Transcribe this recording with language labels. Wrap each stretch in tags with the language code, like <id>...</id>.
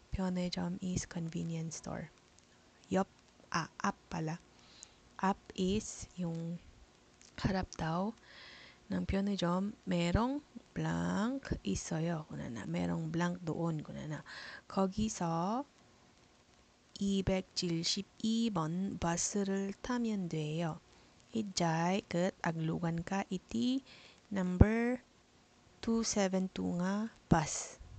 <en>편의점 is convenience store. Up pala.</en> <tl>Up is yung harap daw ng 편의점. merong blank</tl> <ko>있어요.</ko> <tl>merong blank doon.</tl> <ko>거기서 272번 버스를 타면 돼요.</ko> <ilo>Ijay ket aglugan ka iti number 272 nga bus.</ilo>